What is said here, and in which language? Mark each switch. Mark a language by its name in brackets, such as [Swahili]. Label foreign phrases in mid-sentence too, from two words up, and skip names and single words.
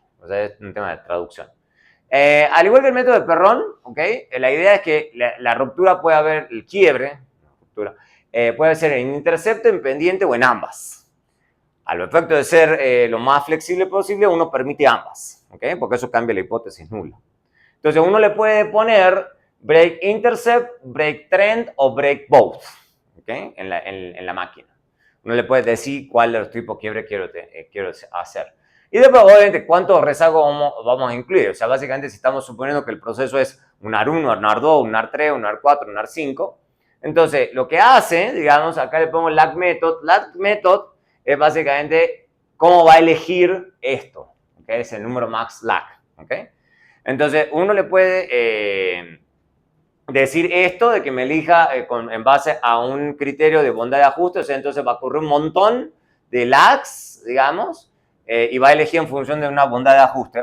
[Spanish] O sea, es un tema de traducción. Al igual que el método de Perron, ¿okay? La idea es que la ruptura puede haber, el quiebre, puede ser en intercepto, en pendiente o en ambas. Al efecto de ser lo más flexible posible, uno permite ambas, ¿okay? Porque eso cambia la hipótesis nula. Entonces, uno le puede poner [English] break intercept, break trend [Spanish] o [English] break both, [Spanish] ¿okay? en la máquina. Uno le puede decir cuál de los tipos de quiebre quiero hacer. Y después, obviamente, cuántos rezagos vamos a incluir. O sea, básicamente, si estamos suponiendo que el proceso es un AR1, un AR2, un AR3, un AR4, un AR5, entonces, lo que hace, digamos, acá le pongo [English] lag method. Lag method [Spanish] es básicamente cómo va a elegir esto, ¿okay? Es el número [English] max lag, [Spanish] ¿okay? Entonces, uno le puede decir esto de que me elija en base a un criterio de bondad de ajuste, o sea, entonces va a ocurrir un montón de lags, digamos, y va a elegir en función de una bondad de ajuste.